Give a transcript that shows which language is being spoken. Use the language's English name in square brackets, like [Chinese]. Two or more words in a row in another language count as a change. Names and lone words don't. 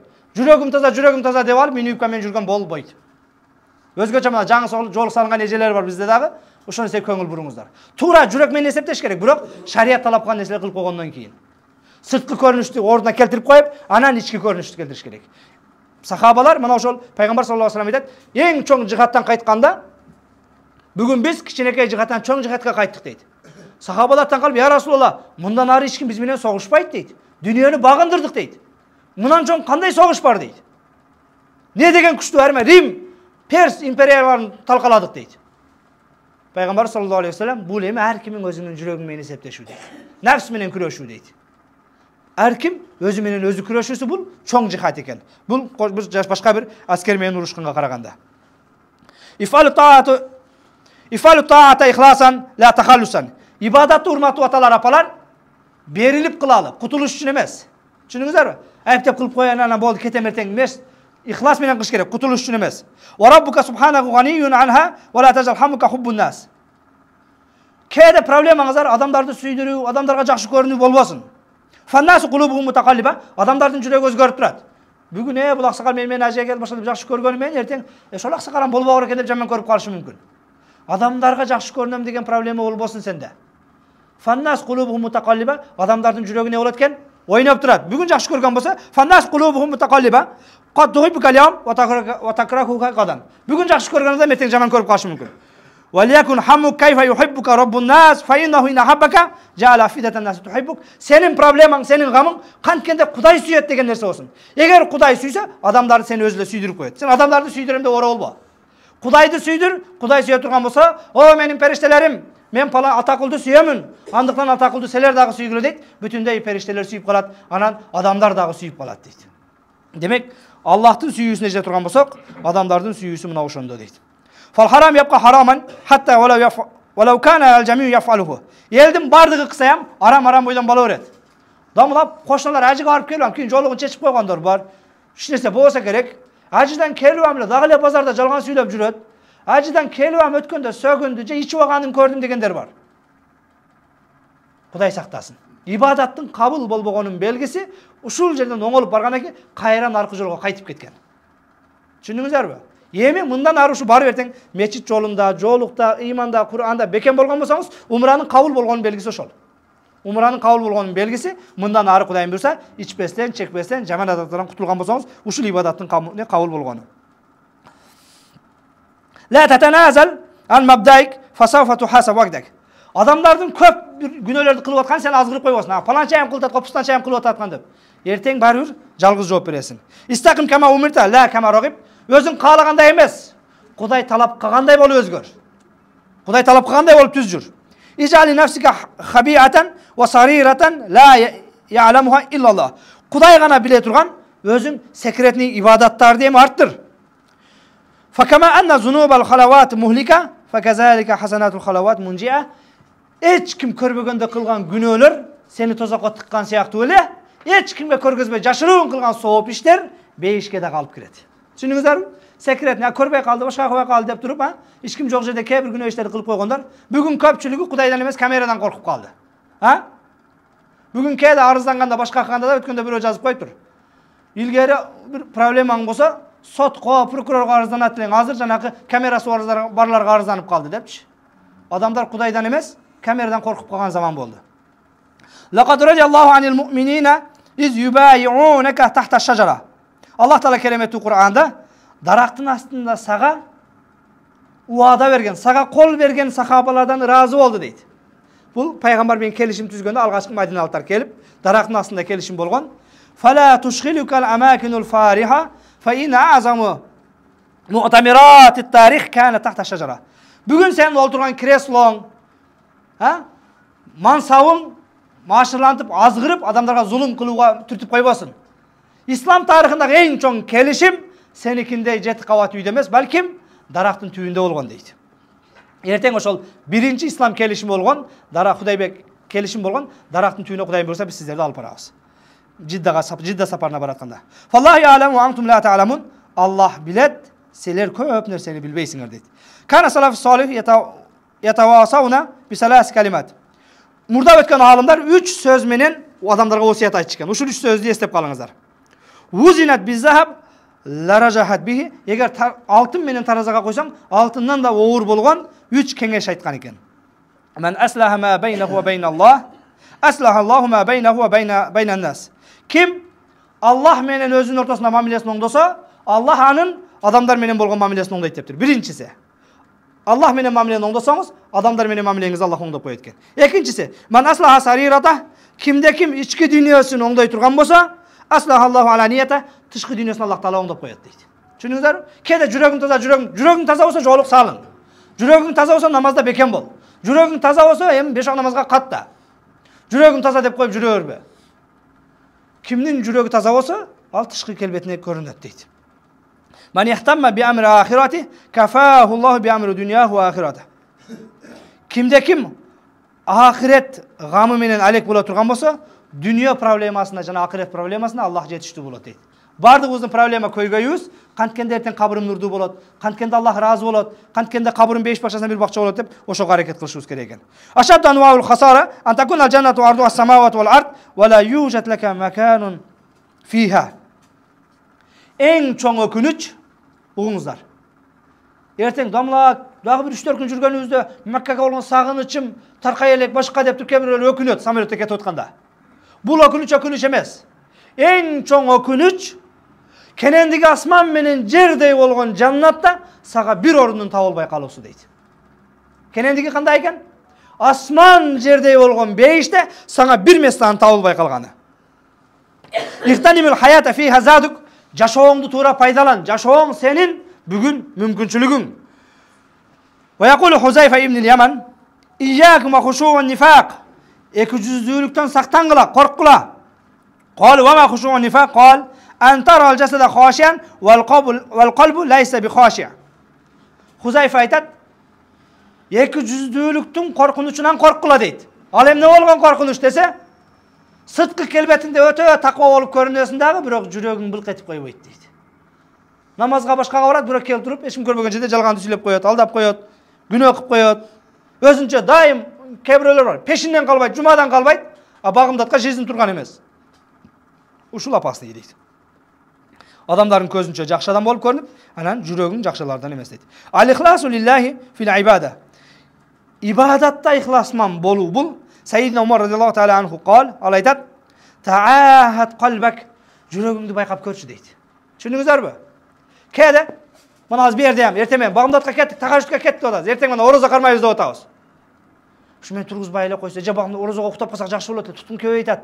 [Kyrgyz] Жүрөгүм таза деп алып, мен үйкө мен жүргөн болбойт. Өзгөчө мына жаңы жоолук салынган эжелер бар бизде дагы, ошону эсеп көңүл буруңуздар. Туура жүрөк менен эсептеш керек, бирок шарият талап кылган нерселерди кылып койгондон кийин. Сырткы көрүнүштү ордуна келтирип коюп, анан ички көрүнүштү келтириш керек. Сахабалар мына ошол пайгамбар [Arabic] صلى الله عليه وسلم [Kyrgyz] айтат, эң чоң жихаттан кайтканда, бүгүн биз кичинекей жихаттан чоң жихатка кайттык дейт. Сахабалар таң калып, [Arabic] يا رسول الله, [Kyrgyz] мындан ары эч ким биз менен согушпайт дейт. Дүйнөнү багындырдык дейт. Мындан чоң кандай согуш бар дейт. Не деген күчтүү армия, Рим, Перс империяларын талкаладык дейт. Пайгамбар [Arabic] صلى الله عليه وسلم [Kyrgyz] бул эми ар кимдин өзүнүн жүрөгү менен эсептешүү дейт. Нафс менен күрөшүү дейт. Ар ким өзү менен өзү күрөшүүсү бул чоң жихат экен. Бул башка бир аскер менен урушканга караганда. [Arabic] افعلوا الطاعة إخلاصا لا تخلصا. [Kyrgyz] Ибадатты урматтуу аталар, апалар, берилип кылалы, кутулуш үчүн эмес. Түшүнүңүздөрбү? Айыптап кылып коеюн, анан болду, кетем эртең эмес. Ихлас менен кылыш керек, кутулуш үчүн эмес. [Arabic] وربك سبحانه غني عنها ولا تجعل همك حب الناس. [Kyrgyz] Кээде проблемаңыздар адамдарды сүйдүрүү, адамдарга жакшы көрүнүү болбосун. [Arabic] فالناس قلوبهم متقلبة, [Kyrgyz] адамдардын жүрөгү өзгөрүп турат. Бүгүн бул аксакал мен ажыга келип башка жакшы көргөнү менен эртең ошол аксакалам болбогор экен деп жаман көрүп калышы мүмкүн. Адамдарга жакшы көрүнөм деген проблема болбосун сенде. [Arabic] فالناس قلوبهم متقلبة, [Kyrgyz] адамдардын жүрөгү не болот экен? Ойноп турат. Бүгүн жакшы көргөн болсо, [Arabic] فالناس قلوبهم متقلبة, قد تحبك اليوم وتكرهك غدا. [Kyrgyz] Бүгүн жакшы көргөндө эртең жаман көрүп калышы мүмкүн. [Arabic] ولكن همك كيف يحبك رب الناس فإنه إن أحبك جعل أفئدة الناس تحبك. [Kyrgyz] Сенин проблемаң, сенин гамың канткенде Кудай сүйөт деген нерсе болсун. Эгер Кудай сүйсө, адамдарды сени өзү эле сүйдүрүп коет. Сен адамдарды сүйдүрөм деп ора болбо. Кудайды сүйдүр, Кудай сүйө турган болсо, о менин периштелерим, мен пала атакулду сүйөмүн. Андыктан атакулду силер дагы сүйгүлө дейт. Бүтүндөй периштелер сүйүп калат, анан адамдар дагы сүйүп калат дейт. Демек, Аллахтын сүйүүсүнө жете турган болсок, адамдардын сүйүүсү мына ошондо дейт. [Arabic] فالحرام يبقى حراما حتى ولو كان الجميع يفعله. [Kyrgyz] Элдин бардыгы кысаям, арам бойдон бала берет. Дамылап, кошуналар ажыга барып келип, кийин жолугун чечип койгондор бар. Эч нерсе болсо керек. Ажыдан келип эле дагы эле базарда жалган сүйлөп жүрөт. Ажыдан келип өткөндө сөгүндү же ичип алганын көрдүм дегендер бар. Кудай сактасын. Ибадаттын кабыл болбогонун белгиси ушул жерден оңолуп баргандан кийин кайра наркы жолго кайтып кеткен. Түшүндүңүздөрбү? Эми мындан ары ушу барып эртең мечит жолунда, жоолукта, иманда, Кур'анда бекем болгон болсоңуз, умранын кабыл болгонун белгиси ошол. Умранын кабыл болгонун белгиси мындан ары Кудайым буйрса, ичпестен, чекпестен, жаман адаттардан кутулган болсоңуз, ушул ибадаттын кабыл болгону. [Arabic] لا تتنازل عن مبادئك فسوف تحاسب وحدك. [Kyrgyz] Адамдардын көп күнөөлөрдү кылып аткан сен азгырып койбосун. Паланча айым кылып аткан, пустанча айым кылып аткан деп. Эртең барып жалгыз жооп бересиң. [Arabic] استقم كما أمرت لا كما رغبت. [Kyrgyz] Өзүң каалагандай эмес. Кудай талап кылгандай болуп өзгөр. Кудай талап кылгандай болуп түз жүр. [Arabic] اجعل لنفسك خبيئة وسريرة لا يعلمها إلا الله. [Kyrgyz] Кудай гана биле турган өзүң секретный ибадаттарды эми арттыр. [Arabic] فكما أن ذنوب الخلوات مهلكة فكذلك حسنات الخلوات منجية. [Kyrgyz] Эч ким көрбөгөндө кылган күнөөлөр сени тозокко тыккан сыяктуу эле, эч кимге көргөзбөй жашыруун кылган сооп иштер бейишке да калып кирет. Түшүндүңүздөрбү? Секрет, көрбөй калды, башка кылбай калды деп туруп, эч ким жок жерде кээ бир күнөө иштерди кылып койгондор, бүгүн көпчүлүгү Кудайдан эмес, камерадан коркуп калды. Бүгүн кээде арызданганда, башка кылганда да өткөндө бирөө жазып коюптур. Илгери бир проблемаң болсо, сотко, прокурорго арызданат элең, азыр жанакы камерасы барларга арызданып калды депчи. Адамдар Кудайдан эмес, камерадан коркуп калган заман болду. [Arabic] لقد رضي الله عن المؤمنين إذ يبايعونك تحت الشجرة. [Kyrgyz] Аллах Таала кереметтүү Кур'анда дарактын астында сага уада берген, сага кол берген сахабалардан разы болду дейт. Бул пайгамбар менен келишим түзгөндө алгачкы мадиналыктар келип, дарактын астында келишим болгон. [Arabic] فلا تشغلك الأماكن الفارهة فإن أعظم مؤتمرات التاريخ كان تحت شجرة. [Kyrgyz] Бүгүн сен олтурган креслоң, мансабың машырлантып, азгырып, адамдарга зулум кылууга түртүп койбосун. Ислам тарыхындагы эң чоң келишим сеникиндей 7 кабат үйдө эмес, балким дарактын түбүндө болгон дейт. Эртең ошол биринчи ислам келишими болгон, Худайбек келишим болгон, дарактын түбүнө Кудай буйрса биз сиздерди алып барабыз. Жидда сапарына баратканда. [Arabic] فالله يعلم وأنتم لا تعلمون. [Kyrgyz] Аллах билет, силер көп нерсени билбейсиңер дейт. [Arabic] كان السلف الصالح يتواصون بثلاث كلمات. [Kyrgyz] Мурда өткөн алымдар 3 сөз менен адамдарга осият айтышкан. Ушул 3 сөздү эстеп калыңыздар. [Arabic] لو وزنت بالذهب لرجحت به. [Kyrgyz] Эгер алтын менен таразага койсоң, алтындан да оор болгон 3 кеңеш айткан экен. [Arabic] من أصلح ما بينه وبين الله أصلح الله ما بينه وبين الناس. [Kyrgyz] Ким Аллах менен өзүнүн ортосунда мамилесин оңдосо, Аллах анын адамдар менен болгон мамилесин оңдойт дептир. Биринчиси. Аллах менен мамилени оңдосоңуз, адамдар менен мамилеңизди Аллах оңдоп коет экен. Экинчиси, [Arabic] من أصلح سريرته, [Kyrgyz] кимде ким ички дүйнөсүн оңдой турган болсо, [Arabic] أصلح الله علانيته, [Kyrgyz] тышкы дүйнөсүн Аллах Таала оңдоп коет дейт. Түшүнүңүздөр? Кеде жүрөгүң таза, жүрөгүң таза болсо жоолук салың. Жүрөгүң таза болсо намазда бекем бол. Жүрөгүң таза болсо эми 5 намазга катта. Жүрөгүң таза деп коюп жүрө бербе. Кимдин жүрөгү таза болсо, ал тышкы келбетине көрүнөт дейт. [Arabic] من اهتم بأمر آخرته كفاه الله بأمر دنياه وآخرته. [Kyrgyz] Кимде ким акырет гамы менен алек боло турган болсо, дүйнө проблемасына жана акырет проблемасына Аллах жетиштүү болот дейт. Бардыгыбыздын проблема көйгөйүбүз канткенде эртең кабырым нурдуу болот, канткенде Аллах разы болот, канткенде кабырым 5 бакчасына 1 бакча болот деп ошого аракет кылышыбыз керек экен. [Arabic] أشد أنواع الخسارة أن تكون الجنة عرضها السماوات والأرض ولا يوجد لك مكان فيها. [Kyrgyz] Эң чоң өкүнүч угуңуздар. Эртең дамла дагы бир 3-4 күн жүргөнүбүздө Меккага болгон сагынычым таркай элек башка деп кемир өкүнөт самолетте кетип атканда. Бул өкүнүч эмес. Эң чоң өкүнүч кенендиги асман менен жердей болгон жаннатта сага бир ордун табылбай калуусу дейт. Кенендиги кандай экен? Асман жердей болгон бейиште сага бир местан табылбай калганы. [Arabic] اغتنم الحياة في هذه. [Kyrgyz] Жашооңду туура пайдалан. Жашооң сенин бүгүн мүмкүнчүлүгүң. [Arabic] ويقول حذيفة بن اليمان, "إياكم وخشوع النفاق." [Kyrgyz] Экижүздүүлүктөн сактангыла, корккула. [Arabic] قال وما خشوع النفاق؟ قال أن ترى الجسد خاشعا والقلب ليس بخاشع'. [Kyrgyz] Хузайфа айтат, экижүздүүлүктүн коркунучунан корккула дейт. Ал эмне болгон коркунуч десе, сырткы келбетинде өтө таква болуп көрүнөсүң дагы, бирок жүрөгүң былк этип койбойт дейт. Намазга башкага барат, бирок келип туруп, эчим көрбөгөн жерде жалганды сүйлөп коет, алдап коет, күнөө кылып коет. Өзүнчө дайым кебирөлөр бар. Пешинден калбайт, жумадан калбайт, а багымдатка жизнь турган эмес. Ушул апасты дейт. Адамдардын көзүнчө жакшы адам болуп көрүнүп, анан жүрөгүң жакшылардан эмес дейт. [Arabic] الإخلاص لله في العبادة. [Kyrgyz] Ибадатта ихласман болуу бул. [Arabic] سيدنا عمر رضي الله تعالى عنه قال, [Kyrgyz] ал айтат, [Arabic] "تعاهد قلبك." [Kyrgyz] Жүрөгүңдү байкап көрчү дейт. Түшүндүңүздөрбү? Кеде? Мына азыр бердем, эртең багымдатка кеттик, тахажутка кеттик деп атабыз. Эртең мына орозо кармайбыз деп атабыз. Ушу мен тургузбай эле койсо, же багымда орозого уктап калсак жакшы болот, туткун көбөйтат.